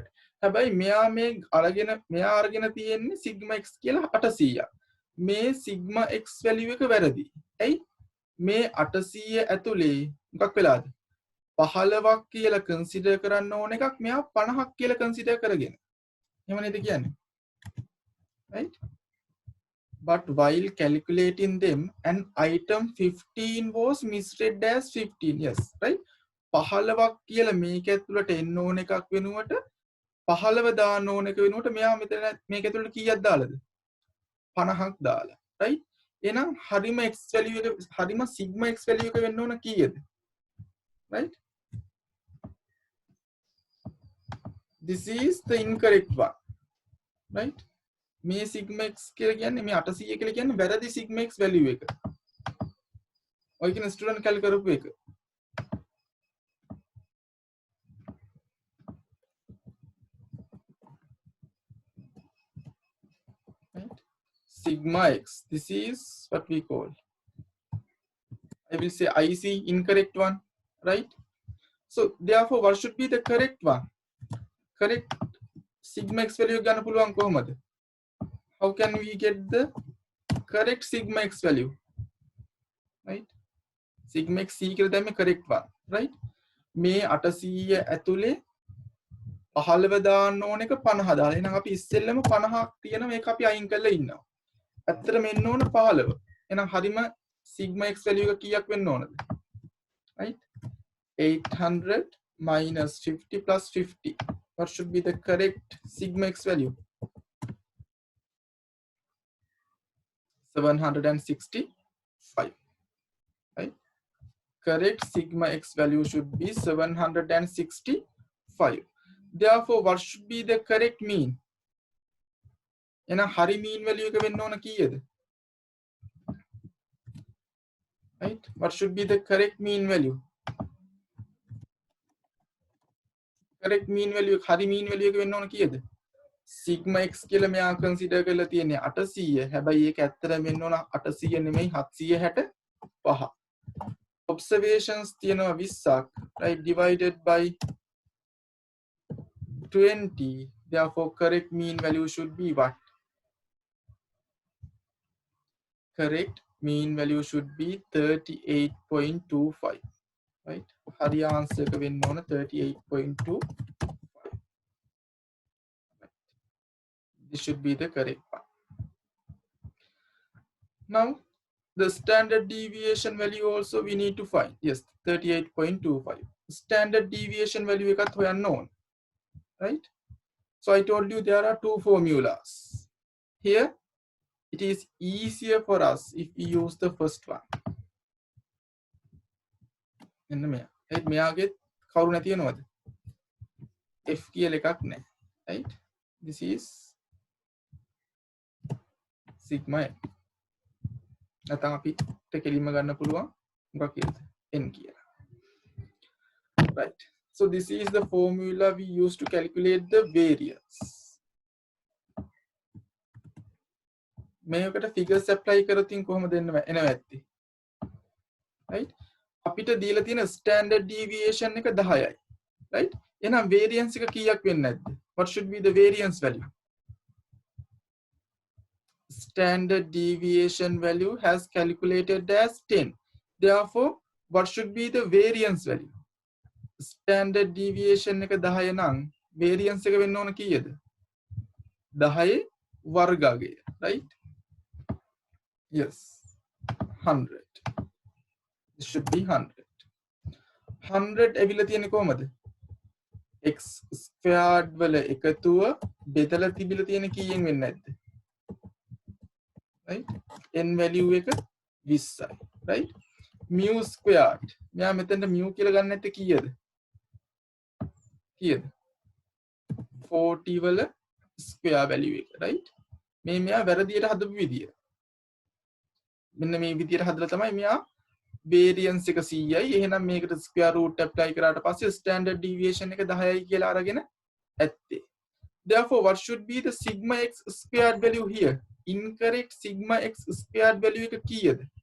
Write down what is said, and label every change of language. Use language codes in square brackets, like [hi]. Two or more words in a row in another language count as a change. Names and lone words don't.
[si] හැබැයි මෙයා අරගෙන තියෙන්නේ [en] sigma x [si] කියලා 800. මේ [en] sigma x value [si] එක වැරදි. ඇයි? මේ 800 ඇතුලේ මොකක් වෙලාද? 15ක් කියලා consider කරන්න ඕන එකක් මෙයා 50ක් කියලා consider කරගෙන. එහෙම නේද කියන්නේ? [en] Right? But while calculating them, an item 15 was misread as 15. Yes, right? [si] 15ක් කියලා මේක ඇතුළට එන්න ඕන එකක් වෙනුවට 15 දාන්න ඕන එක වෙනුවට මෙයා මෙතන මේක ඇතුළට කීයක් දාලාද? 50ක් දාලා. right? එහෙනම් හරිම [en] x value [si] එක හරිම [en] sigma x value [si] එක වෙන්න ඕන කීයද? right? [en] This is the incorrect one. right? [si] මේ [en] sigma x [si] කියලා කියන්නේ මේ 800 කියලා කියන්නේ වැරදි [en] sigma x value [si] එක. ඔය කියන [en] student calc [si] කරපු එක. right? [en] Sigma x, this is what we call, I will say IC, incorrect one, right? So therefore what should be the correct one? Correct sigma x value [si] ගන්න පුළුවන් කොහොමද? [en] How can we get the correct sigma x value? right? Sigma x c [si] කියලා දැම්මේ [en] correct one, right? [si] මේ 800 ඇතුලේ 15 දාන්න ඕන එක 50 දාලා. එහෙනම් අපි ඉස්සෙල්ලම 50ක් තියෙන මේක අපි අයින් කරලා ඉන්නවා. ඇත්තටම එන්න ඕන 15. එහෙනම් හරිම [en] sigma x value [si] එක කීයක් වෙන්න ඕනද? [en] right? 800 minus 50 plus 50. What should be the correct sigma x value? 765. right? Correct sigma x value should be 765. Therefore what should be the correct mean? [si] එහෙනම් හරි [en] mean value [si] එක වෙන්න ඕන කීයද? right? [en] What should be the correct mean value? correct mean value, [si] හරි [en] mean value [si] එක වෙන්න ඕන කීයද? [en] sigma x [si] කියලා මෙයා consider කරලා තියෙන්නේ 800. හැබැයි ඒක ඇත්තටම වෙන්න ඕන 800 නෙමෙයි 765. observations තියෙනවා 20ක්, right? [en] divided by 20. Therefore correct mean value should be what? Correct mean value should be 38.25. right? [si] හරි answer එක වෙන්න ඕන 38.25. [en] This should be the correct one. Now the standard deviation value also we need to find. [si] Yes, 38.25. [en] Standard deviation value [si] එකත් හොයන්න ඕන. right? [en] So I told you there are two formulas. Here it is easier for us if we use the first one. [si] එන්න මෙයා. right? මෙයාගේ කවුරු නැතිවෙනවද? F කියලා එකක් නැහැ. right? [en] This is sigma n. [si] නැත්නම් අපිට කෙලින්ම ගන්න පුළුවන් මොකක් කියලාද? n කියලා. [en] Right. So this is the formula we use to calculate the variance. [si] මේකට [en] figures apply [si] කරොත් කොහොමද එනවා ඇත්තේ? Right. අපිට දීලා තියෙන [en] standard deviation [si] එක 10යි. Right. එහෙනම් variance එක කීයක් වෙන්නේ නැද්ද? [en] What should be the variance value? Standard deviation value has calculated as 10. Therefore, what should be the variance value? Standard deviation [si] එක 10 නම් variance එක වෙන්න ඕන කීයද? 10 වර්ගය. Right? [en] Yes. 100. It should be 100. 100 [si] ඇවිල්ලා තියෙන්නේ කොහමද? [en] x squared [si] වල එකතුව බෙදලා තිබිලා තියෙන කීයෙන් වෙන්නේ නැද්ද? Right? [en] n value [si] එක 20යි. Right? [en] mu squared. [si] මෙයා මෙතෙන්ට mu කියලා ගන්න නැත්තේ කීයද? කීයද? 40 වල [en] square value [si] එක. Right? මෙයා වැරදියට හදපු විදිය. මෙන්න මේ විදියට හදලා තමයි මෙයා variance එක 100යි. එහෙනම් මේකට [en] square root apply [si] කරාට පස්සේ [en] standard deviation [si] එක 10යි කියලා අරගෙන ඇත්තේ. [en] Therefore, what should be the sigma x squared value here? Incorrect sigma x squared value [si] එක කීයද?